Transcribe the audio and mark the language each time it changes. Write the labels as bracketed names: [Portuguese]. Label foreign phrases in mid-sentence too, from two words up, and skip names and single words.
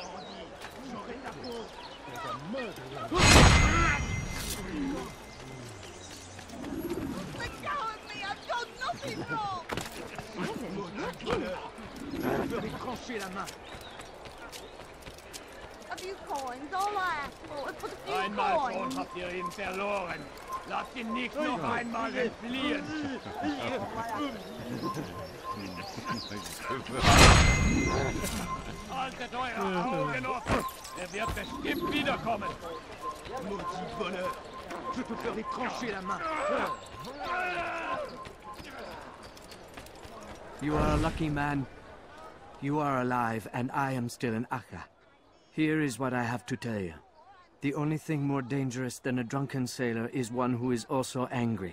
[English] There's a murder. Let go of me! I've done nothing wrong! A few coins, all I asked for was but a few [German] Einmal [English] coins. [German] schon habt ihr ihn verloren. Lasst ihn nicht noch einmal entfliehen. Haltet eure Augen offen. Er wird bestimmt wiederkommen. [French] Maudit voleur! Je te ferai trancher la main! [English] You are a lucky man. You are alive, and I am still in Akka. Here is what I have to tell you. The only thing more dangerous than a drunken sailor is one who is also angry.